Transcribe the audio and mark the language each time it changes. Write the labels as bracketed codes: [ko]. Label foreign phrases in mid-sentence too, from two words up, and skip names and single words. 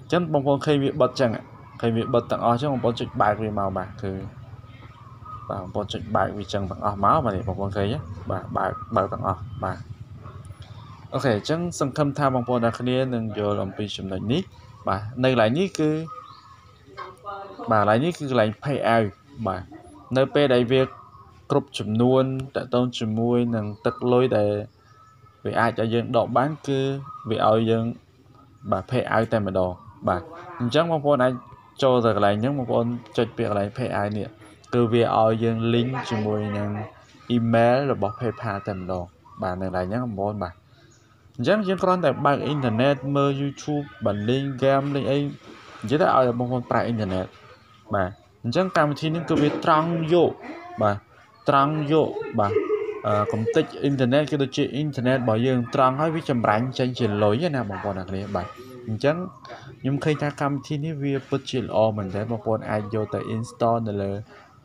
[km] ញ្ចឹងបងប្អូនឃើញវាបិទចឹងឃើញវាបិទទាំងអស់ចឹងបងប្អូនចុចបើកវាមកបាទគឺបាទបងប្អូនចុចបើកវាចឹងទាំងអស់មកបាទនេះបងប្អូនឃើញទេបាទបើកទាំងអស់បាទអូខេអញ្ចឹងសង្ឃឹមថាបងប្អូនអ្នកគ្នានឹងយល់ អំពីចំណុចនេះបាទនៅកន្លែងនេះគឺបាទកន្លែងនេះគឺកន្លែង [en] pay out [km] បាទនៅពេលដែលវាគ្រប់ចំនួនតទៅជាមួយនឹងទឹកលុយដែលវាអាចឲ្យយើង ដកបានគឺវាឲ្យយើងបាទ [en] pay out [km] តែម្ដងបាទអញ្ចឹងបងប្អូនអាចចូលទៅកន្លែងហ្នឹងបងប្អូនចុចពាក្យកន្លែង [en] pay out [km] នេះគឺវាឲ្យយើង link ជាមួយនឹង email របស់ PayPal តែម្ដងបាទនៅកន្លែងហ្នឹងបងប្អូនបាទ អញ្ចឹងយើងគ្រាន់តែបើកអ៊ីនធឺណិតមើល YouTube បាទលេង game លេងអីនិយាយទៅឲ្យបងប្អូនប្រើអ៊ីនធឺណិតបាទអញ្ចឹងកម្មវិធីនេះគឺវាត្រង់យកបាទត្រង់យកបាទកំតិចអ៊ីនធឺណិតគឺដូចជាអ៊ីនធឺណិតរបស់យើងត្រង់ហើយវាចម្រាញ់ចេញជាលុយណាបងប្អូនអ្នកគ្នាបាទអញ្ចឹងខ្ញុំឃើញថាកម្មវិធីនេះវាពិតជាល្អមែនតើបងប្អូនអាចយកទៅ install នៅលើ